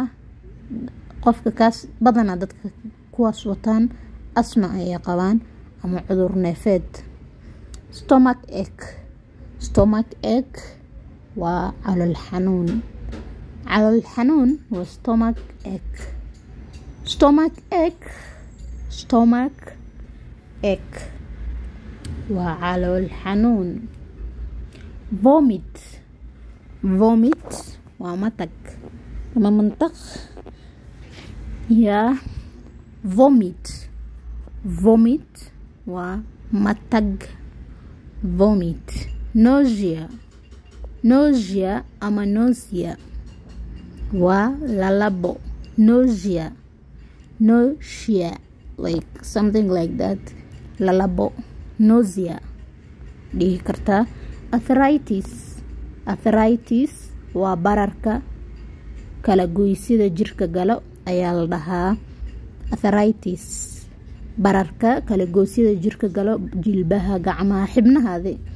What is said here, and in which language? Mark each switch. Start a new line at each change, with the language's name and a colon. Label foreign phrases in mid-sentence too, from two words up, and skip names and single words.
Somali: qofka kaas badana dadka kuwaas wataan asma ayay qabaan ama cudur neefeed.
English: stomach ache
Somali: waa calool xanuun. waa
English: stomach ache.
Somali: ache waa calool xanuun. vomit waa matag ama mantaq. vomit waa matag. nausea ama nausea waa lalabo.
English: nausea like something like that.
Somali: lalabo nausea dhihi kartaa. arthritis waa bararka kala goysida jirka galo ayaa la dhahaa. arthritis bararka kala goysida jirka galo, jilbaha, gacmaha, xibnahaada.